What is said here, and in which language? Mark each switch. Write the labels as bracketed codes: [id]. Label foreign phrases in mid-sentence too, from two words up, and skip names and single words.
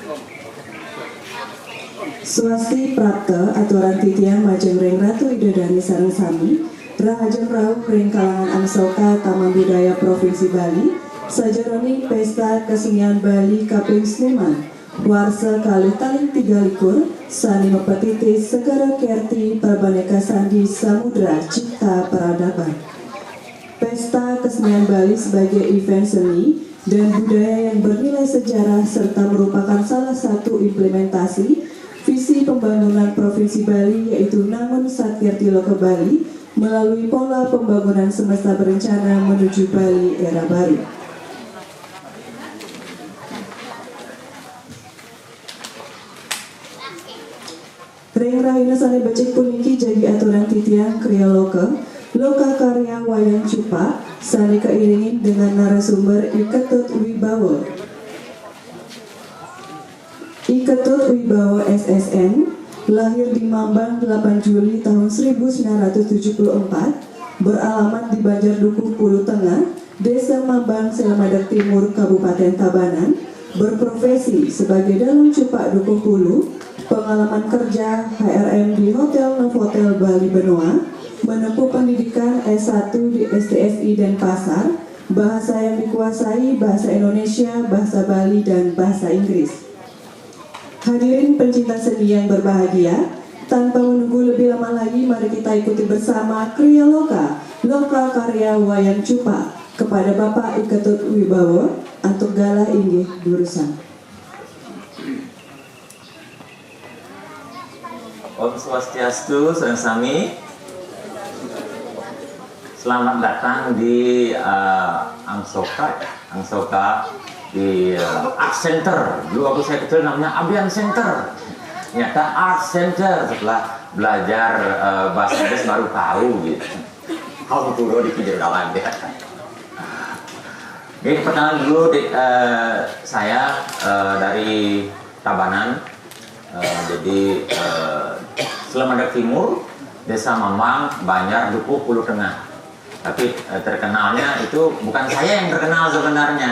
[ban] Swasti Prapta aturan titiang majeng ring Ratu Widodari sareng sami Rahajeng Rauh ring kalangan Angsoka Taman Budaya Provinsi Bali sajeroni pesta kesenian Bali kaping seniman warsa kalih taling 23 sani mepetitis segara kerti prabaneka sandi samudra cipta peradaban. [id] Pesta kesenian Bali sebagai event seni dan budaya yang bernilai sejarah serta merupakan salah satu implementasi visi pembangunan Provinsi Bali yaitu Nangun Satkirti Loka Bali melalui pola pembangunan semesta berencana menuju Bali era baru. [ban] Ring rahina sane becik puniki jadi aturan titiang kriya loka karya wayang cupa sane keiringin [id] dengan narasumber [ban] Iketut Wibawa. [id] Iketut Wibawa SSN lahir di Mambang 8 Juli tahun 1974, beralamat di Banjardukuh Pulu Tengah, Desa Mambang, Selamadak Timur, Kabupaten Tabanan, berprofesi sebagai dalang cupak Dukuh Pulu, pengalaman kerja HRM di Hotel Novotel Bali Benoa, menempuh pendidikan S1 di STSI Denpasar, bahasa yang dikuasai bahasa Indonesia, bahasa Bali, dan bahasa Inggris. Hadirin pencinta seni yang berbahagia, tanpa menunggu lebih lama lagi, mari kita ikuti bersama kriya loka karya wayang cupa kepada Bapak Iketut Wibawa untuk [ban] galah inggih durusan. Om Swastiastu, sareng sami. [id] Selamat datang di Angsoka di Art Center. Dulu waktu saya kecil namanya Abian Center. Ternyata Art Center. Setelah belajar bahasa Inggris baru tahu gitu. [en] How to do [id] di video dalam dia. Jadi perkenalan dulu saya dari Tabanan. Jadi Selamadak Timur, Desa Mambang, Banjardukuh Pulu Tengah. Tapi terkenalnya itu bukan saya yang terkenal sebenarnya.